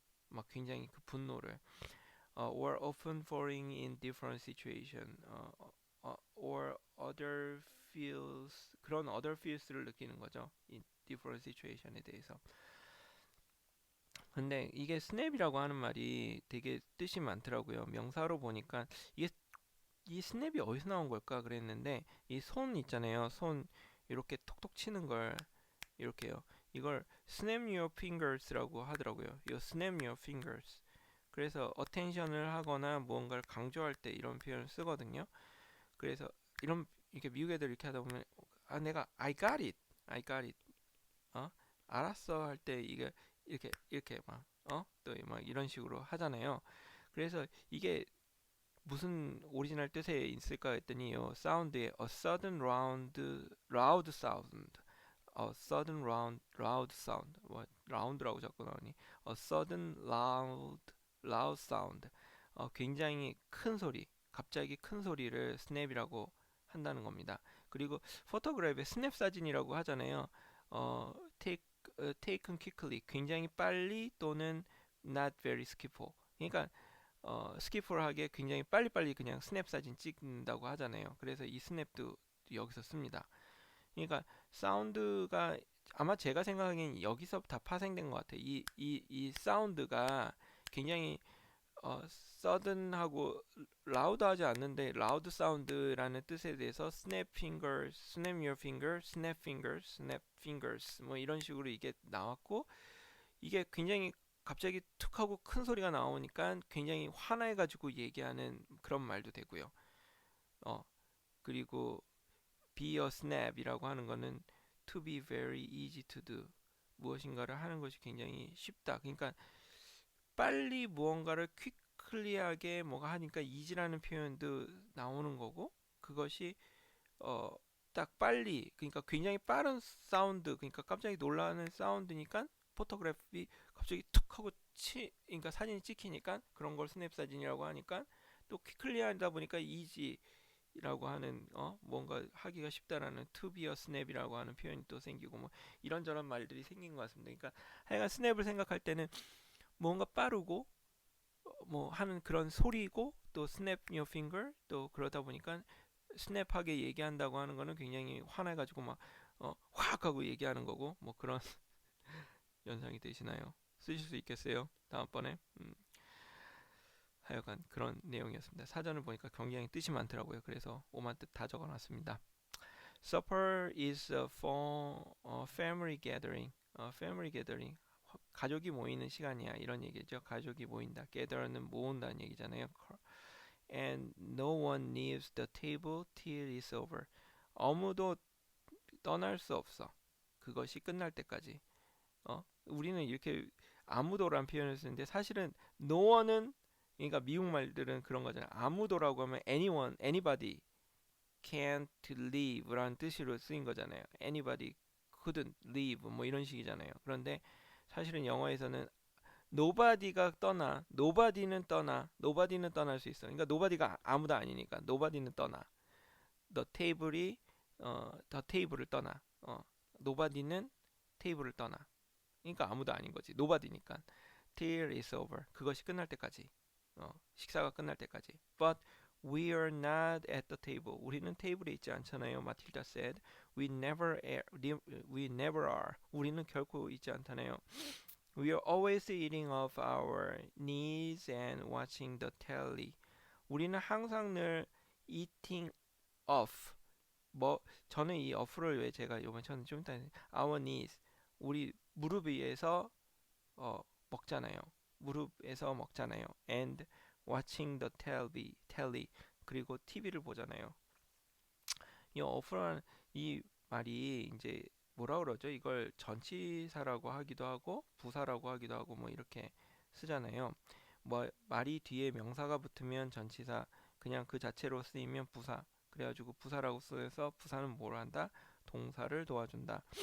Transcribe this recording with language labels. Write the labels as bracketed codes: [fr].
[ko] 막 굉장히 그 분노를 [en] or often falling in different situation or other feels [ko] 그런 [en] other feels를 [ko] 느끼는 거죠. [en] in different situation에 대해서. [ko] 근데 이게 스냅이라고 하는 말이 되게 뜻이 많더라고요. 명사로 보니까 이게 이 스냅이 어디서 나온 걸까 그랬는데 이 손 있잖아요. 손 이렇게 톡톡 치는 걸 이렇게요. 이걸 [en] snap your fingers라고 [ko] 하더라고요. 이거 [en] snap your fingers. [ko] 그래서 attention을 하거나 무언가를 강조할 때 이런 표현을 쓰거든요. 그래서 이런 이렇게 미국 애들 이렇게 하다 보면 내가 [en] I got it, I got it, [ko] 알았어 할 때 이게 이렇게 막 또 막 이런 식으로 하잖아요. 그래서 이게 무슨 오리지널 뜻에 있을까 했더니요. 사운드에 [en] a sudden loud sound, a sudden loud sound. [ko] 뭐 라운드라고 자꾸 나오니? [en] a sudden loud sound. [ko] 굉장히 큰 소리, 갑자기 큰 소리를 스냅이라고 한다는 겁니다. 그리고 포토그래프에 스냅 사진이라고 하잖아요. 어, take, taken quickly, 굉장히 빨리 또는 not very skillful. 그러니까 스키폴하게 굉장히 빨리빨리 그냥 스냅 사진 찍는다고 하잖아요. 그래서 이 스냅도 여기서 씁니다. 그러니까 사운드가 아마 제가 생각하기엔 여기서 다 파생된 것 같아요. 이 사운드가 굉장히 sudden하고 loud하지 않는데 loud 사운드라는 뜻에 대해서 [en] snap fingers, snap your finger, snap fingers, [ko] snap fingers 뭐 이런 식으로 이게 나왔고 이게 굉장히 갑자기 툭 하고 큰 소리가 나오니까 굉장히 화나해가지고 얘기하는 그런 말도 되고요. 어, 그리고 [en] be a snap이라고 하는 거는 to be very easy to do. [ko] 무엇인가를 하는 것이 굉장히 쉽다. 그러니까 빨리 무언가를 퀵클리하게 뭐가 하니까 easy라는 표현도 나오는 거고 그것이 어, 딱 빨리 그러니까 굉장히 빠른 사운드 그러니까 깜짝이 놀라는 사운드니까 포토그래피 갑자기 툭 하고 그러니까 사진이 찍히니까 그런 걸 스냅 사진이라고 하니까 또 퀵클리하다 보니까 이지라고 하는 뭔가 하기가 쉽다라는 [en] to be a snap [ko] 이라고 하는 표현이 또 생기고 뭐 이런저런 말들이 생긴 것 같습니다. 그러니까 하여간 스냅을 생각할 때는 뭔가 빠르고 뭐 하는 그런 소리고 또 [en] snap your finger [ko] 또 그러다 보니까 스냅하게 얘기한다고 하는 거는 굉장히 화내가지고 막 확 하고 얘기하는 거고 뭐 그런 연상이 되시나요? 쓰실 수 있겠어요? 다음번에 하여간 그런 내용이었습니다. 사전을 보니까 굉장히 뜻이 많더라고요. 그래서 오만 뜻 다 적어놨습니다. [en] Supper is a family gathering. family gathering. [ko] 가족이 모이는 시간이야 이런 얘기죠. 가족이 모인다. gather는 모은다는 얘기잖아요. [en] And no one leaves the table till it's over. [ko] 아무도 떠날 수 없어. 그것이 끝날 때까지. 우리는 이렇게 아무도란 표현을 쓰는데 사실은 no one은 그러니까 미국 말들은 그런 거잖아요. 아무도라고 하면 [en] anyone, anybody can't leave [ko] 라는 뜻으로 쓰인 거잖아요. [en] anybody couldn't leave [ko] 뭐 이런 식이잖아요. 그런데 사실은 영어에서는 nobody가 떠나, nobody는 떠날 수 있어. 그러니까 nobody가 아무도 아니니까 nobody는 떠나. the table이 the table을 떠나. nobody는 테이블을 떠나. 그러니까 아무도 아닌 거지. nobody니까. [en] till it's over. [ko] 그것이 끝날 때까지. 식사가 끝날 때까지. [en] But we are not at the table. [ko] 우리는 테이블에 있지 않잖아요. [en] 마틸다 said. We never are. [ko] 우리는 결코 있지 않다네요. [en] We are always eating off our knees and watching the telly. [ko] 우리는 항상 늘 [en] eating off. [ko] 뭐 저는 이 off를 왜 제가 이번 저는 좀 이따 [en] our knees [ko] 우리 무릎 위에서 먹잖아요. 무릎에서 먹잖아요. [en] And watching the telly [ko] 그리고 TV를 보잖아요. 이 off라는 이 말이 이제 뭐라 그러죠? 이걸 전치사라고 하기도 하고 부사라고 하기도 하고 뭐 이렇게 쓰잖아요. 뭐 말이 뒤에 명사가 붙으면 전치사, 그냥 그 자체로 쓰이면 부사. 그래가지고 부사라고 써서 부사는 뭘 한다? 동사를 도와준다.